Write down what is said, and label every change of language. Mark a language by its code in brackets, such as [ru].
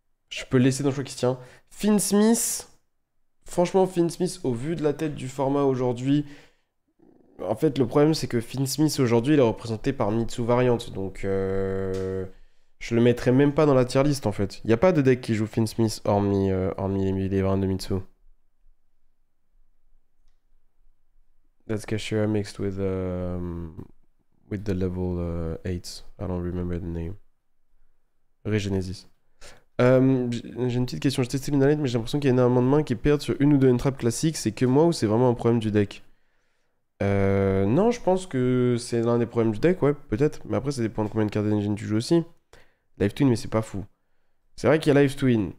[fr] Je peux le laisser dans choix qui se tient. Finn Smith, franchement, Finn Smith, au vu de la tête du format aujourd'hui, en fait, le problème, c'est que Finn Smith, aujourd'hui, il est représenté par Mitsu Variant. Donc, je le mettrais même pas dans la tier list, en fait. Il n'y a pas de deck qui joue Finn Smith hormis les variants de Mitsu. [en] That's Kashira mixed with the level 8. I don't remember the name. Regenesis. [fr] J'ai une petite question. J'ai testé Lunalite, mais j'ai l'impression qu'il y a énormément de mains qui perdent sur une ou deux entrappes classiques. C'est que moi ou c'est vraiment un problème du deck? Non, je pense que c'est l'un des problèmes du deck, ouais, peut-être. Mais après, ça dépend de combien de cartes d'engine tu joues aussi. Live Twin, mais c'est pas fou. C'est vrai qu'il y a Live Twin.